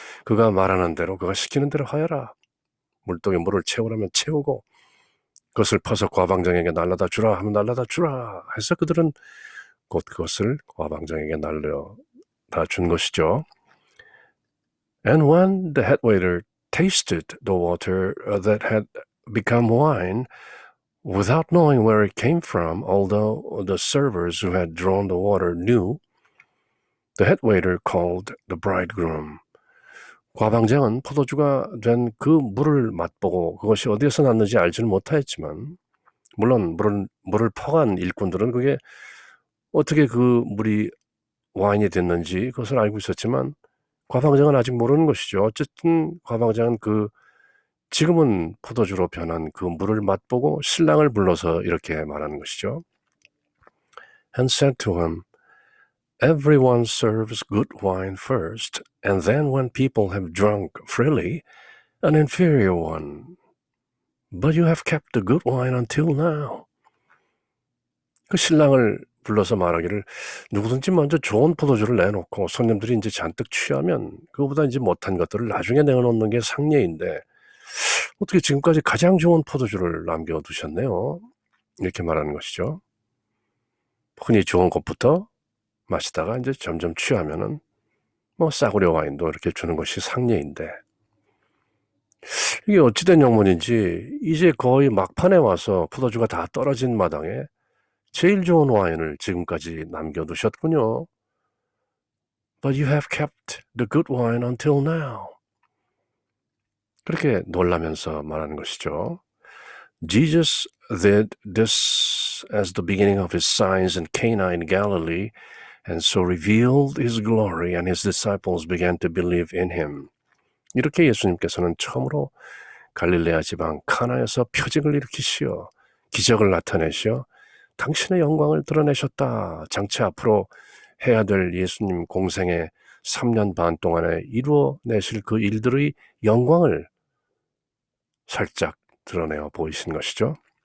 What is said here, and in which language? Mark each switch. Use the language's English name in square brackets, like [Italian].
[Korean] 그가 말하는 대로, 그가 시키는 대로 하여라. 물독에 물을 채우라면 채우고 그것을 퍼서 과방장에게 날라다 주라 하면 날라다 주라 해서 그들은 곧 그것을 과방장에게 날려다 준 것이죠. [English] And when the head waiter tasted the water that had become wine, without knowing where it came from, although the servers who had drawn the water knew, the head waiter called the bridegroom. [Korean] 과방장은 포도주가 된 그 물을 맛보고 그것이 어디에서 났는지 알지는 못하였지만, 물론 물을 퍼간 일꾼들은 그게 어떻게 그 물이 와인이 됐는지 그것을 알고 있었지만 과방장은 아직 모르는 것이죠. 어쨌든 과방장은 그 지금은 포도주로 변한 그 물을 맛보고 신랑을 불러서 이렇게 말하는 것이죠. [English] And said to him, Everyone serves good wine first, and then when people have drunk freely, an inferior one. But you have kept the good wine until now. [Korean] 그 신랑을 불러서 말하기를 누구든지 먼저 좋은 포도주를 내놓고 손님들이 이제 잔뜩 취하면 그거보다 이제 못한 것들을 나중에 내어놓는 게 상례인데 어떻게 지금까지 가장 좋은 포도주를 남겨두셨네요. 이렇게 말하는 것이죠. 흔히 좋은 것부터 마시다가 이제 점점 취하면은 뭐 싸구려 와인도 이렇게 주는 것이 상례인데 이게 어찌된 영문인지 이제 거의 막판에 와서 포도주가 다 떨어진 마당에 제일 좋은 와인을 지금까지 남겨두셨군요. [English] But you have kept the good wine until now. [Korean] 그렇게 놀라면서 말하는 것이죠. [English] Jesus did this as the beginning of his signs in Cana in Galilee, and so revealed his glory, and his disciples began to believe in him. [Korean] 이렇게 예수님께서는 처음으로 갈릴레아 지방 카나에서 표징을 일으키시어 기적을 나타내시어 당신의 영광을 드러내셨다. 장차 앞으로 해야 될 예수님 공생의 3년 반 동안에 이루어내실 그 일들의 영광을 살짝 드러내어 보이신 것이죠.